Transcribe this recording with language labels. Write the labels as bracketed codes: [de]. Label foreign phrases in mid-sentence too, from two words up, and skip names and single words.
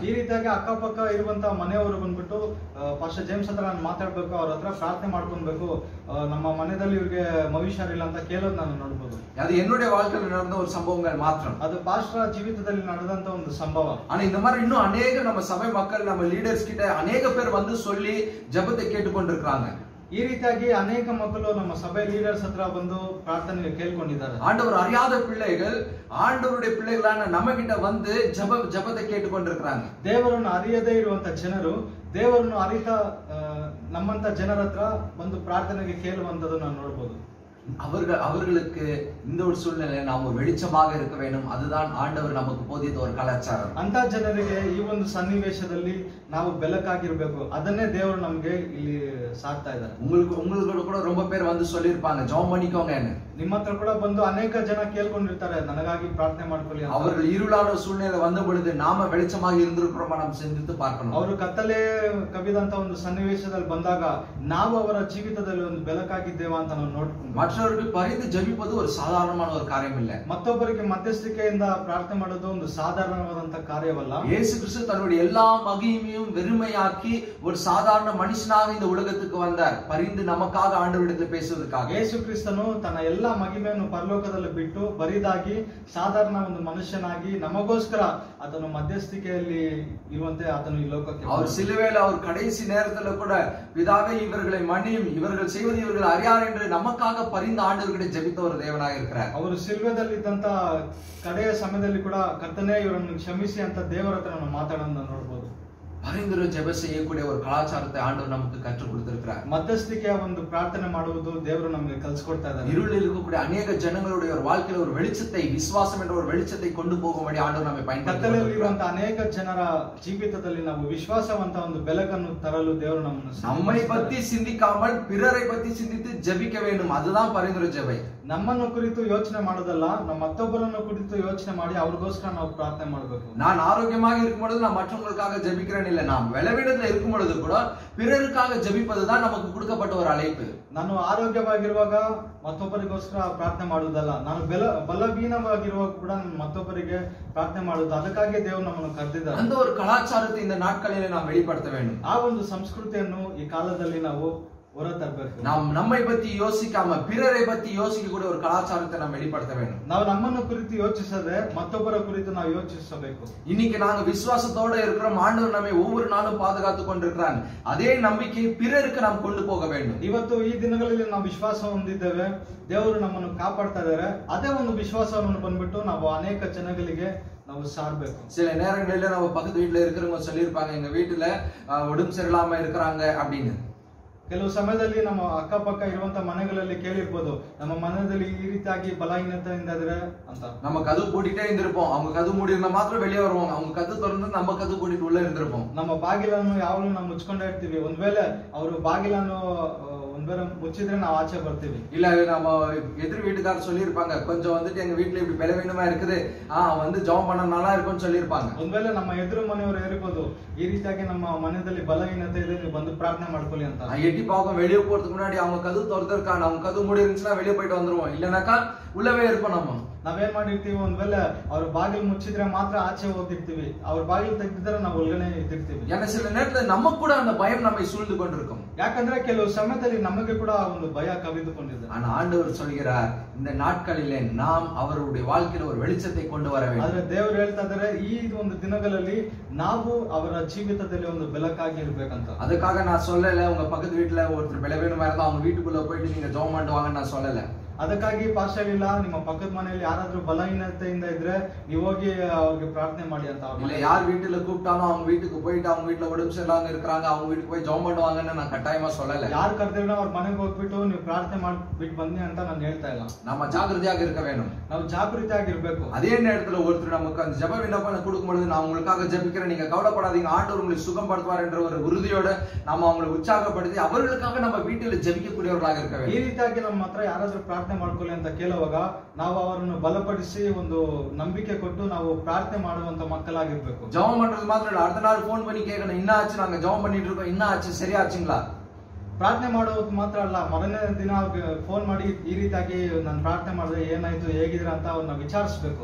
[kn] ಈ ರೀತಿಯಾಗಿ ಅಕ್ಕಪಕ್ಕ ಇರುವಂತ ಮನೆಯವರು ಬಂದ್ಬಿಟ್ಟು ಪಾಸ್ಟರ್ ಜೇಮ್ಸ್ ಹತ್ರ ನಾನು ಮಾತಾಡ್ಬೇಕು, ಅವ್ರ ಹತ್ರ ಪ್ರಾರ್ಥನೆ ಮಾಡ್ಕೊಬೇಕು, ನಮ್ಮ ಮನೆಯಲ್ಲಿ ಇವ್ರಿಗೆ ಮನುಷ್ಯರಿಲ್ಲ ಅಂತ ಕೇಳೋದು ನಾನು ನೋಡ್ಬೋದು. [ta] அது என்னுடைய வாழ்க்கையில் நடந்த ஒரு சம்பவங்கள் மாத்திரம். [kn] ಅದು ಪಾಸ್ಟರ್ ಜೀವಿತದಲ್ಲಿ ನಡೆದಂತ ಒಂದು ಸಂಭವ. [ta] ஆனா இந்த மாதிரி இன்னும் அநேக நம்ம சபை மக்கள், நம்ம லீடர்ஸ் கிட்ட அநேக பேர் வந்து சொல்லி ஜெபத்தை கேட்டுக்கொண்டிருக்காங்க. [kn] ಈ ರೀತಿಯಾಗಿ ಅನೇಕ ಮಕ್ಕಳು ನಮ್ಮ ಸಭೆ ಲೀಡರ್ಸ್ ಹತ್ರ ಬಂದು ಪ್ರಾರ್ಥನೆ ಕೇಳ್ಕೊಂಡಿದ್ದಾರೆ. [ta] ஆண்டவர் அறியாத பிள்ளைகள் ஆண்டவருடைய பிள்ளைகளான நம்ம கிட்ட வந்து ஜெபத்தை கேட்டுக்கொண்டிருக்காங்க. [kn] ದೇವರನ್ನು ಅರಿಯದೇ ಇರುವಂತ ಜನರು ದೇವರನ್ನು ಅರಿತ ನಮ್ಮಂತ ಜನರ ಹತ್ರ ಒಂದು ಪ್ರಾರ್ಥನೆಗೆ ಕೇಳುವಂತದ್ದು ನಾವು ನೋಡಬಹುದು. [ta] அவர்களுக்கு இந்த ஒரு சூழ்நிலை நாம் ஒரு வெளிச்சமாக இருக்க வேண்டும். அதுதான் ஆண்டவர் நமக்கு போதித்த ஒரு கலாச்சாரம். [kn] ಅಂತ ಜನರಿಗೆ ಈ ಒಂದು ಸನ್ನಿವೇಶದಲ್ಲಿ ನಾವು ಬೆಳಕಾಗಿರ್ಬೇಕು. ಅದನ್ನೇ ದೇವರು ನಮಗೆ ಇಲ್ಲಿ ಸಾಕ್ತಾ ಇದ್ದಾರೆ. [ta] உங்களுக்கு கூட ரொம்ப பேர் வந்து சொல்லிருப்பாங்க ஜெபம் பண்ணிக்கோங்கன்னு. [kn] ನಿಮ್ಮ ಹತ್ರ ಕೂಡ ಬಂದು ಅನೇಕ ಜನ ಕೇಳ್ಕೊಂಡಿರ್ತಾರೆ ನನಗಾಗಿ ಪ್ರಾರ್ಥನೆ ಮಾಡ್ಕೊಳ್ಳಿ ಅಂತ. [ta] அவர்கள் இருளான சூழ்நிலை வந்த பொழுது நாம வெளிச்சமாக இருந்திருக்கிறோமா நாம் சிந்தித்து பார்க்கணும். [kn] ಅವರು ಕತ್ತಲೆ ಕವಿದಂತ ಒಂದು ಸನ್ನಿವೇಶದಲ್ಲಿ ಬಂದಾಗ ನಾವು ಅವರ ಜೀವಿತದಲ್ಲಿ ಒಂದು ಬೆಳಕಾಗಿದ್ದೇವಾ ಅಂತ ನಾವು ನೋಡ್ಕೊಂಡು [ta] மற்றவர்களுக்கு பரிந்து ஜெபிப்பது ஒரு சாதாரணமான ஒரு காரியம் இல்ல. [kn] ಮತ್ತೊಬ್ಬರಿಗೆ ಮಧ್ಯಸ್ಥಿಕೆಯಿಂದ ಪ್ರಾರ್ಥನೆ ಮಾಡೋದು ಒಂದು ಸಾಧಾರಣವಾದಂತ ಕಾರ್ಯವಲ್ಲ. [ta] இயேசு கிறிஸ்து தன்னுடைய எல்லா மகிமையும் வெறுமையாக்கி ஒரு சாதாரண மனுஷனாக இந்த உலகத்துக்கு வந்தார். பரிந்து நமக்காக ஆண்டவரிடத்தில் பேசுவதற்காக. [kn] ಯೇಸು ಕ್ರಿಸ್ತನು ತನ್ನ ಎಲ್ಲಾ ಮಹಿಮೆಯನ್ನು ಪರಲೋಕದಲ್ಲಿ ಬಿಟ್ಟು ಬರಿದಾಗಿ ಸಾಧಾರಣ ಒಂದು ಮನುಷ್ಯನಾಗಿ ನಮಗೋಸ್ಕರ ಆತನು ಮಧ್ಯಸ್ಥಿಕೆಯಲ್ಲಿ ಇರುವಂತೆ ಆತನು ಈ ಲೋಕಕ್ಕೆ [ta] அவர் சிலுவையில் அவர் கடைசி நேரத்துல கூட பிதாவே இவர்களை மன்னியும் இவர்கள் செய்வது இவர்கள் அறியார் என்று நமக்காக பரிந்து ஆண்டவர்கிட்ட ஜெபித்த ஒரு தேவனாக இருக்கிறார். [kn] ಅವರು ಸಿಲ್ವೆದಲ್ಲಿದ್ದಂತ ಕಡೆಯ ಸಮಯದಲ್ಲಿ ಕೂಡ ಕರ್ತನೇ ಇವರನ್ನು ಕ್ಷಮಿಸಿ ಅಂತ ದೇವರ ಹತ್ರ ನಾವು ಮಾತಾಡೋದನ್ನ ನೋಡಬಹುದು. [ta] பரிந்துரை ஜெப செய்யக்கூடிய ஒரு கலாச்சாரத்தை ஆண்டவர் நமக்கு கற்றுக் கொடுத்திருக்கிறார். [kn] ಮಧ್ಯಸ್ಥಿಕೆಯ ಒಂದು ಪ್ರಾರ್ಥನೆ ಮಾಡುವುದು ದೇವರು ನಮಗೆ ಕಲಿಸಿಕೊಡ್ತಾ ಇದ್ದಾರೆ. [ta] இருளில் இருக்கக்கூடிய அநேக ஜனங்களுடைய ஒரு வாழ்க்கையில ஒரு வெளிச்சத்தை விசுவாசம் என்ற ஒரு வெளிச்சத்தை கொண்டு போகும்படி ஆண்டவர் நம்மை [kn] ಕತ್ತಲೆಯಲ್ಲಿರುವಂತ ಅನೇಕ ಜನರ ಜೀವಿತದಲ್ಲಿ ನಾವು ವಿಶ್ವಾಸವಂತ ಒಂದು ಬೆಳಕನ್ನು ತರಲು ದೇವರು [ta] நம்மை பத்தி சிந்திக்காமல் பிறரை பத்தி சிந்தித்து ஜெபிக்க வேண்டும். அதுதான் பரிந்துரை ஜெபை. [kn] ನಮ್ಮನ್ನು ಕುರಿತು ಯೋಚನೆ ಮಾಡೋದಲ್ಲ, ನಮ್ಮ ಮತ್ತೊಬ್ಬರನ್ನು ಕುರಿತು ಯೋಚನೆ ಮಾಡಿ ಅವ್ರಿಗೋಸ್ಕರ ನಾವು ಪ್ರಾರ್ಥನೆ ಮಾಡಬೇಕು. [ta] நான் ஆரோக்கியமாக இருக்கும் பொழுது நான் மற்றவங்களுக்காக ஜெபிக்கிறேன் இல்ல, நாம் விளைவிடத்துல இருக்கும் பொழுது கூட பிறருக்காக ஜெபிப்பதுதான் நமக்கு கொடுக்கப்பட்ட ஒரு அழைப்பு. [kn] ನಾನು ಆರೋಗ್ಯವಾಗಿರುವಾಗ ಮತ್ತೊಬ್ಬರಿಗೋಸ್ಕರ ಪ್ರಾರ್ಥನೆ ಮಾಡುವುದಲ್ಲ, ನಾನು ಬಲಹೀನವಾಗಿರುವಾಗ ಕೂಡ ಮತ್ತೊಬ್ಬರಿಗೆ ಪ್ರಾರ್ಥನೆ ಮಾಡುವುದು. ಅದಕ್ಕಾಗಿ ದೇವರು ನಮ್ಮನ್ನು ಕರೆದಿದ್ದಾರೆ. [ta] அந்த ஒரு கலாச்சாரத்தை இந்த நாட்களிலே நாம் வெளிப்படுத்த வேண்டும். [kn] ಆ ಒಂದು ಸಂಸ್ಕೃತಿಯನ್ನು ಈ ಕಾಲದಲ್ಲಿ ನಾವು ಹೊರತರಬೇಕು. [ta] நாம் நம்மை பத்தி யோசிக்காம பிறரை பத்தி யோசிக்கக்கூடிய ஒரு கலாச்சாரத்தை நாம் வெளிப்படுத்த வேண்டும். [kn] ನಾವು ನಮ್ಮನ್ನು ಕುರಿತು ಯೋಚಿಸದೆ ಮತ್ತೊಬ್ಬರ ಕುರಿತು ನಾವು ಯೋಚಿಸಬೇಕು. [ta] இன்னைக்கு நாங்க விசுவாசத்தோட இருக்கிறோம். ஆண்டவர் நம்மை ஒவ்வொரு நாளும் பாதுகாத்து கொண்டிருக்கிறார். அதே நம்பிக்கை பிறருக்கு நாம் கொண்டு போக வேண்டும். [kn] ಇವತ್ತು ಈ ದಿನಗಳಲ್ಲಿ ನಾವು ವಿಶ್ವಾಸ ಹೊಂದಿದ್ದೇವೆ, ದೇವರು ನಮ್ಮನ್ನು ಕಾಪಾಡ್ತಾ ಇದ್ದಾರೆ. ಅದೇ ಒಂದು ವಿಶ್ವಾಸವನ್ನು ಬಂದ್ಬಿಟ್ಟು ನಾವು ಅನೇಕ ಜನಗಳಿಗೆ ನಾವು ಸಾರಬೇಕು. [ta] சில நேரங்களில நம்ம பக்கத்து வீட்டுல இருக்கிறவங்க சொல்லியிருப்பாங்க எங்க வீட்டுல உடம்பு சரியில்லாம இருக்கிறாங்க அப்படின்னு. [kn] ಕೆಲವು ಸಮಯದಲ್ಲಿ ನಮ್ಮ ಅಕ್ಕಪಕ್ಕ ಇರುವಂತ ಮನೆಗಳಲ್ಲಿ ಕೇಳಿರ್ಬೋದು, ನಮ್ಮ ಮನೆಯಲ್ಲಿ ಈ ರೀತಿಯಾಗಿ ಬಲಹೀನತೆಯಿಂದ ಇದ್ರೆ ಅಂತ. [ta] நம்ம கதவு பூட்டிட்டே இருந்திருப்போம். அவங்க கதவு மூடி இருந்தா மாத்திரம் வெளியே வருவாங்க. அவங்க கதவு திறந்து நம்ம கதவு பூட்டிட்டு உள்ள இருந்திருப்போம். [kn] ನಮ್ಮ ಬಾಗಿಲನ್ನು ಯಾವಾಗಲೂ ನಾವು ಮುಚ್ಕೊಂಡೇ ಇರ್ತೀವಿ. ಒಂದ್ ವೇಳೆ ಅವರು ಬಾಗಿಲನ್ನು ಒಂದ್ ವೇಳೆ ಮುಚ್ಚಿದ್ರೆ ನಾವು ಆಚೆ ಬರ್ತೀವಿ. [ta] இல்ல நம்ம எதிர் வீட்டுக்காரர் சொல்லியிருப்பாங்க, கொஞ்சம் வந்துட்டு எங்க வீட்டுல இப்படி பலவீனமா இருக்குது, வந்து ஜெபம் பண்ண நல்லா இருக்கும்னு சொல்லியிருப்பாங்க. [kn] ಒಂದ್ ವೇಳೆ ನಮ್ಮ ಎದುರು ಮನೆಯವರು ಹೇಳಿರ್ಬೋದು, ಈ ರೀತಿಯಾಗಿ ನಮ್ಮ ಮನೆಯಲ್ಲಿ ಬಲಹೀನತೆ ಇದೆ, ನೀವು ಬಂದು ಪ್ರಾರ್ಥನೆ ಮಾಡ್ಕೊಳ್ಳಿ ಅಂತ. [ta] எட்டி பார்க்கும் வெளியே போறதுக்கு முன்னாடி அவங்க கதவு திறந்திருக்காங்க, அவங்க கதவு மூடி இருந்துச்சுன்னா வெளியே போயிட்டு வந்துருவோம். இல்லனாக்கா உள்ளவே இருப்போம். நம்ம [kn] ನಾವೇನ್ ಮಾಡಿರ್ತೀವಿ, ಒಂದ್ ವೇಳೆ ಅವ್ರ ಬಾಗಿಲು ಮುಚ್ಚಿದ್ರೆ ಮಾತ್ರ ಆಚೆ ಹೋಗಿರ್ತೀವಿ, ಅವ್ರ ಬಾಗಿಲು ತೆಗೆದಿದ್ರೆ ನಾವು ಒಳಗನೆ ಇದ್ದಿರ್ತೀವಿ. [ta] ஏன்னா சில நேரத்துல நம்ம கூட அந்த பயம் நம்மை சூழ்ந்து கொண்டிருக்கும். [kn] ಯಾಕಂದ್ರೆ ಕೆಲವು ಸಮಯದಲ್ಲಿ ನಮಗೆ ಕೂಡ ಒಂದು ಭಯ ಕವಿದುಕೊಂಡಿದೆ. [ta] ஆனா ஆண்டவர் சொல்கிறார், இந்த நாட்களிலே நாம் அவருடைய வாழ்க்கையில ஒரு வெளிச்சத்தை கொண்டு வர வேண்டும். [kn] ಆದ್ರೆ ದೇವರು ಹೇಳ್ತಾ ಇದ್ದಾರೆ, ಈ ಒಂದು ದಿನಗಳಲ್ಲಿ ನಾವು ಅವರ ಜೀವಿತದಲ್ಲಿ ಒಂದು ಬೆಳಕಾಗಿ ಇರ್ಬೇಕಂತ. [ta] அதுக்காக நான் சொல்லல உங்க பக்கத்து வீட்டுல ஒருத்தர் பலவீனமா இருந்தா அவங்க வீட்டுக்குள்ள போயிட்டு நீங்க ஜெபம் பண்ணுவாங்கன்னு நான் சொல்லல. [kn] ಅದಕ್ಕಾಗಿ ಪಾಸ್ಟರ್ ಇಲ್ಲ, ನಿಮ್ಮ ಪಕ್ಕದ ಮನೆಯಲ್ಲಿ ಯಾರಾದ್ರೂ ಬಲಹೀನತೆಯಿಂದ ಇದ್ರೆ ನೀವು ಹೋಗಿ ಅವ್ರಿಗೆ ಪ್ರಾರ್ಥನೆ ಮಾಡಿ ಅಂತ. [ta] இல்ல யார் வீட்டுல கூப்பிட்டாலும் அவங்க வீட்டுக்கு போயிட்டு அவங்க வீட்டுல உடம்பு சரியில்லாம இருக்காங்க அவங்க வீட்டுக்கு போய் ஜெபம் பண்ணுவாங்கன்னு நான் கட்டாயமா சொல்லல. [kn] ಯಾರು ಕರೆದಿರೋ ಅವ್ರ ಮನೆಗೆ ಹೋಗ್ಬಿಟ್ಟು ನೀವು ಪ್ರಾರ್ಥನೆ ಮಾಡ್ಬಿಟ್ಟು ಬನ್ನಿ ಅಂತ ನಾನು ಹೇಳ್ತಾ ಇಲ್ಲ. [ta] நம்ம ஜாக்கிரதையாக இருக்க வேண்டும். [kn] ನಾವು ಜಾಗೃತಿಯಾಗಿರ್ಬೇಕು. [ta] அதே நேரத்துல ஒருத்தர் நமக்கு அந்த ஜெப விண்ணப்பம் கொடுக்கும் பொழுது நான் உங்களுக்காக ஜெபிக்கிறேன், நீங்க கவலைப்படாதீங்க, ஆண்டவர் உங்களை சுகப்படுத்துவார் என்ற ஒரு உறுதியோட நாம அவங்களை உற்சாகப்படுத்தி அவர்களுக்காக நம்ம வீட்டில் ஜெபிக்கக்கூடியவர்களாக இருக்க வேண்டும். [kn] ಈ ರೀತಿಯಾಗಿ ನಮ್ಮ ಹತ್ರ ಯಾರಾದ್ರೂ ಪ್ರಾರ್ಥನೆ ಮಾಡ್ಕೊಳ್ಳಿ ಅಂತ ಕೇಳುವಾಗ ನಾವು ಅವರನ್ನು ಬಲಪಡಿಸಿ ಒಂದು ನಂಬಿಕೆ ಕೊಟ್ಟು ನಾವು ಪ್ರಾರ್ಥನೆ ಮಾಡುವಂತ ಮಕ್ಕಳಾಗಿರ್ಬೇಕು. [ta] ஜெபம் பண்றது மாத்திரம் இல்ல, அடுத்த நாள் போன் பண்ணி கேட்கணும், என்ன ஆச்சு, நாங்க ஜெபம் பண்ணிட்டு இருக்கோம், என்ன ஆச்சு, சரியாச்சுங்களா. [kn] ಪ್ರಾರ್ಥನೆ ಮಾಡೋದು ಮಾತ್ರ ಅಲ್ಲ, ಮೊದಲನೇ ದಿನ ಅವ್ರಿಗೆ ಫೋನ್ ಮಾಡಿ ಈ ರೀತಿಯಾಗಿ ನಾನು ಪ್ರಾರ್ಥನೆ ಮಾಡಿದ್ರೆ ಏನಾಯ್ತು, ಹೇಗಿದ್ರೆ ಅಂತ ಅವ್ರನ್ನ ವಿಚಾರಿಸಬೇಕು.